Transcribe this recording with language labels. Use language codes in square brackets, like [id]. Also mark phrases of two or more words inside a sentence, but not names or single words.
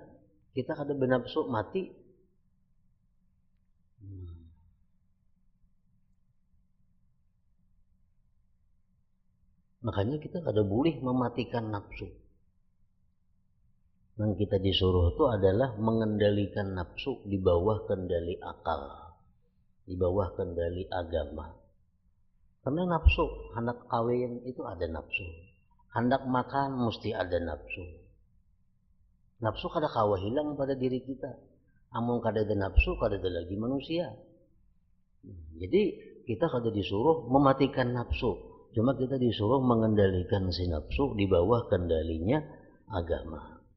[bjn] Kita kada bernafsu mati. Makanya kita kada boleh mematikan nafsu. [id] Yang kita disuruh itu adalah mengendalikan nafsu di bawah kendali akal, di bawah kendali agama. Karena nafsu, hendak kawin itu ada nafsu, hendak makan mesti ada nafsu. [bjn] Nafsu kada kawa hilang pada diri kita. Amun kada ada nafsu, kada ada lagi manusia. [id] Jadi kita kada disuruh mematikan nafsu, cuma kita disuruh mengendalikan si nafsu di bawah kendalinya agama.